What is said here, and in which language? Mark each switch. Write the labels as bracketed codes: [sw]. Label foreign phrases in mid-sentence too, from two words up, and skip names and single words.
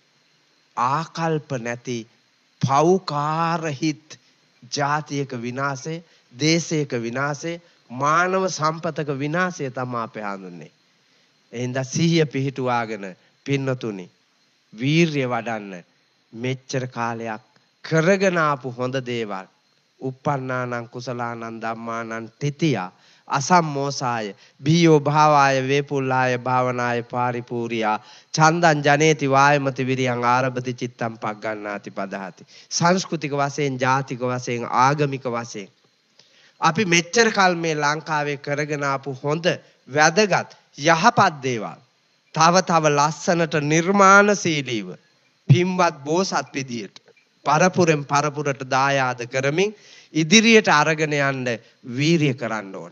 [si] ආකල්ප නැති පෞකාර හිත් ජාතියක විනාශය, දේශයක විනාශය, මානව සම්පතක විනාශය තමයි අපේ හඳුන්නේ. එහෙනම් සිහිය පිහිටුවාගෙන පින්නතුනි වීරිය වඩන්න මෙච්චර කාලයක් කරගෙන ආපු හොඳ දේවල් [pi] uppannānaṁ කුසලානං ධම්මානං තිතියා අසම්මෝසාය බියෝ භාවාය වේපුල්ලාය භාවනාය පාරිපූර්යා චන්දං ජනේති වායමති විරියං ආරභති චිත්තං පග්ගණ්ණාති පදහති. [si] සංස්කෘතික වශයෙන්, ජාතික වශයෙන්, ආගමික වශයෙන් අපි මෙච්චර කල් මේ ලංකාවේ කරගෙන ආපු හොඳ වැදගත් යහපත් දේවල් තව ලස්සනට නිර්මාණශීලීව පින්වත් බෝසත් විදියට පරපුරෙන් පරපුරට දායාද කරමින් ඉදිරියට අරගෙන යන්න වීරිය කරන්න ඕන.